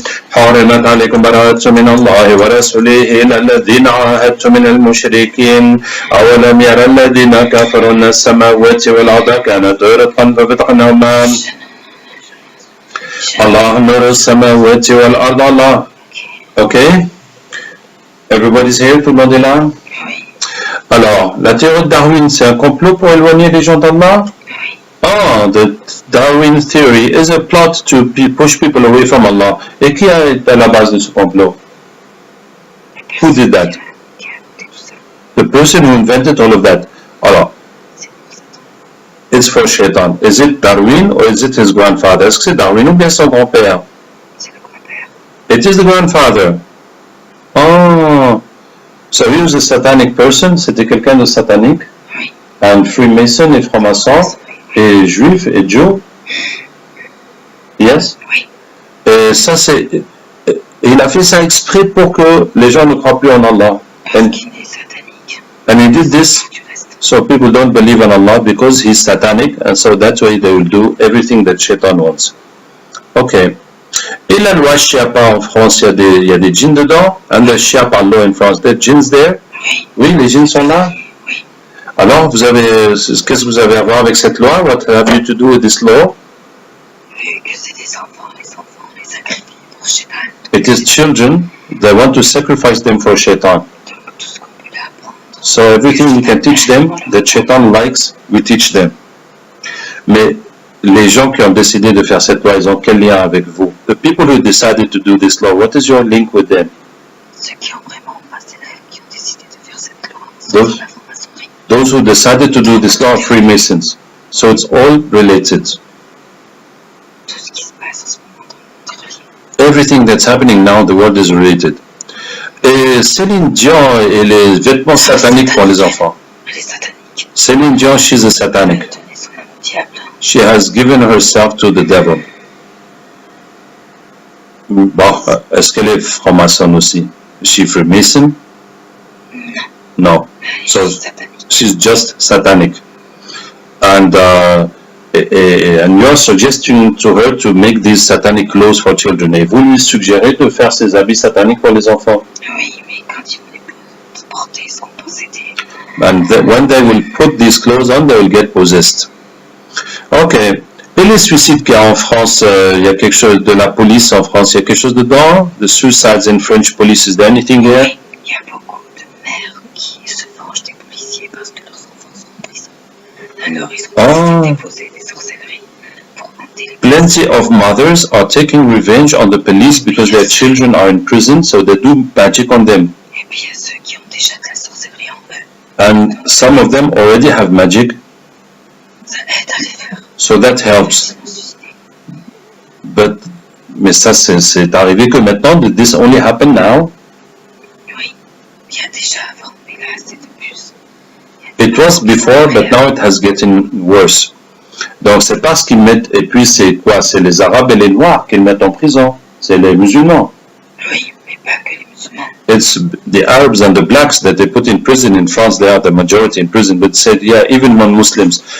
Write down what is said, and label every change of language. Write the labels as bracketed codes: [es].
[ar] حرمت عليكم براءة من الله ورسوله إلى الذين عاهدتم من المشركين أولم يرى الذين كفروا أن السماوات والأرض كانت رتقا ففتقناهما الله نور السماوات والأرض الله. [en] Okay? Everybody's here, [fr] tout le monde est là? Alors, la théorie de Darwin, c'est un complot pour éloigner les gens d'Allah? [en] Oh, the Darwin theory is a plot to push people away from Allah. [fr] Et qui est à la base de ce complot? [en] Who did that? The person who invented all of that. Alors, it's for Shaitan. Is it Darwin or is it his grandfather? [fr] Est-ce que c'est Darwin ou bien son grand-père? C'est le grand-père. [en] It is the grandfather. Oh, so he was a satanic person. [fr] C'était quelqu'un de satanique. Oui. [en] And Freemason [fr] et franc-maçon. et juif et Jew. Yes? Oui. Et ça, il a fait ça exprès pour que les gens ne croient plus en Allah. Parce qu'il est satanique. [en] And he did this so people don't believe in Allah because he's satanic, and so that's why they will do everything that Shaitan wants. Ok. [fr] Et la loi Chiapa en France, il y a des djinns dedans. [en] And the Chiapa law in France, there are jinns there? [fr] Oui. Oui, les djinns sont là. Oui. Alors, qu'est-ce que vous avez à voir avec cette loi? [en] What have you to do with this law? [fr] Vu que c'est des enfants, les sacrifient pour Shaitan. [en] It is children. They want to sacrifice them for Shaitan. [fr] Donc tout ce qu'on peut leur apprendre. [en] So everything we can teach them that Shaitan likes, we teach them. [fr] Mais les gens qui ont décidé de faire cette loi, ils ont quel lien avec vous? [en] The people who decided to do this law, what is your link with them? [fr] Ceux qui ont vraiment passé la qui ont décidé de faire cette loi, [en] Those- [fr] la franc-maçonnerie. [en] Those who decided to do this law are Freemasons. So it's all related. [fr] Tout ce qui se passe en ce moment dans le monde est relié. [en] Everything that's happening now in the world is related. [fr] Et Céline Dion et les vêtements sataniques pour les enfants. Elle est satanique. [en] Céline Dion, she's a [fr] Elle a [en] satanic. [fr] donné son nom au diable. [en] She has given herself to the devil. [fr] Bon, est-ce qu'elle est franc-maçonne aussi? [en] Is she Freemason? No. So [fr] Elle est satanique. [en] she's just satanic. And you're suggesting to her to make these satanic laws for children. [fr] Et vous lui suggérez de faire ces habits sataniques pour les enfants. Oui, mais quand ils vont les porter, ils seront possédés. [en] And when they will put these clothes on, they will get possessed. Ok. [fr] Et les suicides qu'il y a en France, il y a quelque chose de la police en France, il y a quelque chose dedans? [en] The suicides in French police, is there anything here? [fr] Il y a beaucoup de mères qui se vengent des policiers parce que leurs enfants sont en prison. Alors ils ont décidé de déposer des sorcelleries pour hanter les [en] Plenty of mothers are taking revenge on the police because their children are in prison, so they do magic on them. [fr] Et puis il y a ceux qui ont déjà de la sorcellerie en eux. [en] And some of them already have magic, [fr] Ça aide à les faire. [en] so that helps. [fr] Ils vont se suicider. Mais ça, c'est arrivé que maintenant, did this only happen now? Oui, il y a déjà avant, mais là c'est de plus. [en] It was before, but now it has gotten worse. [fr] Donc c'est parce qu'ils mettent, et puis c'est quoi? C'est les Arabes et les Noirs qu'ils mettent en prison. C'est les musulmans. Oui, mais pas que les musulmans. [en] It's the Arabs and the blacks that they put in prison in France. They are the majority in prison, but said, yeah, even non-Muslims.